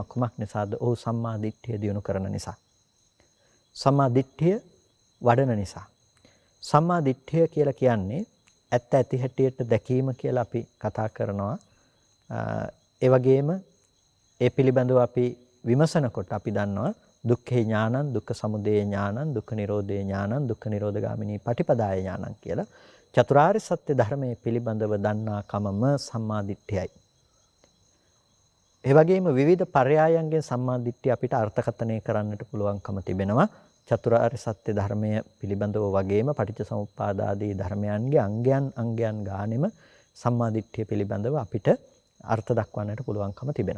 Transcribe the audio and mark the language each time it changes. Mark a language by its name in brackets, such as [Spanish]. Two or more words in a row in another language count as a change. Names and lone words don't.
[Sinhala] කුමක් නිසාද? ඔහු සම්මා දිට්ඨිය දියුණු කරන නිසා. සම්මා දිට්ඨිය වඩන නිසා. සම්මා දිට්ඨිය කියලා කියන්නේ ඇත්ත ඇති හැටියට දැකීම කියලා අපි කතා කරනවා. ඒ වගේම ඒ පිළිබඳව අපි විමසනකොට අපි දන්නවා [Pali] දුක්ඛේ ඥානං, දුක්ඛ සමුදය ඥානං, දුක්ඛ නිරෝධේ ඥානං, දුක්ඛ නිරෝධගාමිනී පටිපදාය ඥානං [Sinhala] කියලා චතුරාර්ය සත්‍ය ධර්මයේ පිළිබඳව දන්නා කමම සම්මා දිට්ඨියයි. ඒ වගේම විවිධ පරයයන්ගෙන් සම්මා දිට්ඨිය අපිට අර්ථකථනය කරන්නට පුළුවන්කම තිබෙනවා. චතුරාර්ය සත්‍ය ධර්මය පිළිබඳව වගේම පටිච්චසමුප්පාද ආදී ධර්මයන්ගේ අංගයන් ගානෙම සම්මා දිට්ඨිය පිළිබඳව අපිට අර්ථ දක්වන්නට පුළුවන්කම තිබෙනවා.